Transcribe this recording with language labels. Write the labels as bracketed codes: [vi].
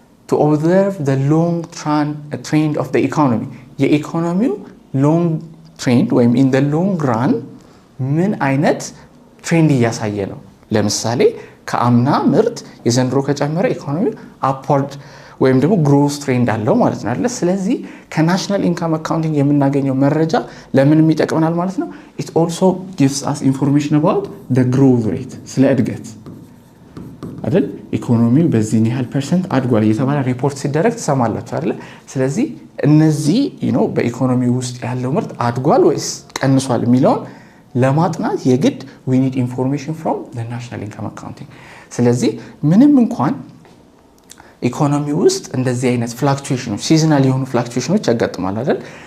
[en] to observe the long trend of the economy [am] የኢኮኖሚው long trend ወይም [en] in the long run [am] ምን አይነት ትሬንድ እያሳየ ነው። ለምሳሌ ከአምና ምርት የዘንድሮ ከጨመረ ኢኮኖሚ upward ወይም ደግሞ [en] growth trend [am] አለው ማለት ነው አይደል? ስለዚህ ከናሽናል ኢንካም አካውንቲንግ የምናገኘው መረጃ ለምን ይጠቅመናል ማለት ነው? [en] it also gives us information about the growth rate [am] ስለ እድገት አይደል? ኢኮኖሚው በዚህ ያህል % አድጓል እየተባለ ሪፖርት ሲደረግ ተሰማላችሁ አይደል? ስለዚህ እነዚህ በኢኮኖሚ ውስጥ ያለው ምርት አድጓል ወይስ ቀንሷል የሚለውን ለማጥናት የግድ [en] we need information from the national income accounting። [am] ስለዚህ ምንም እንኳን ኢኮኖሚ ውስጥ እንደዚህ አይነት ፍላክቹዌሽኖች ሲዝናል የሆኑ ፍላክቹዌሽኖች ያጋጥማል አይደል?